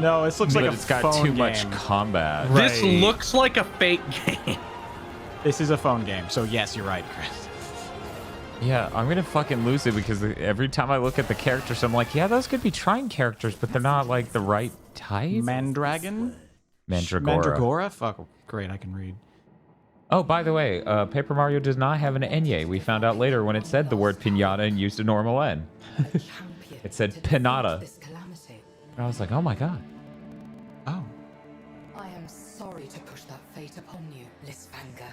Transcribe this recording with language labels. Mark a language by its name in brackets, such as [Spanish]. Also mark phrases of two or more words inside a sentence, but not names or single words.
[English] No, this looks But like a it's got phone too much game. combat. Right. This looks like a fake game. This is a phone game, so yes, you're right, Chris. Yeah, I'm gonna fucking lose it because every time I look at the characters, I'm like, yeah, those could be Trine characters, but they're not like the right type. Mandragon? Mandragora. Mandragora? Fuck, great, I can read. Oh, by the way, Paper Mario does not have an Enye. We found out later when it said the word pinata and used a normal N. It said pinata. And I was like, oh my god. Oh. I am sorry to push that fate upon you, Lisfanga.